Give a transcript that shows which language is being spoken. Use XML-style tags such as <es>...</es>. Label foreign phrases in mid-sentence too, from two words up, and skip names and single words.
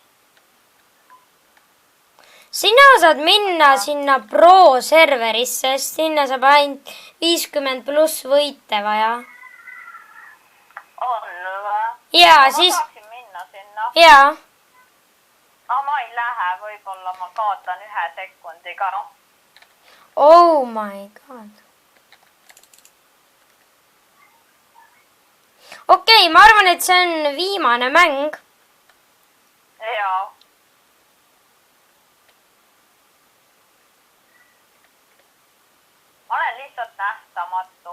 <et>Sina saad minna sinna pro serverisse, sest sinna saab ainult 50+ võite vaja. On või? Jaa, Ma siis... saaksin minna sinna. Jaa. Ma ei lähe, võib-olla ma kaotan 1 sekundiga.</et> <en>Oh my god.</en> <et>Okei, ma arvan, et see on viimane mäng. Jaa. Ma olen lihtsalt nähtamatu.</et>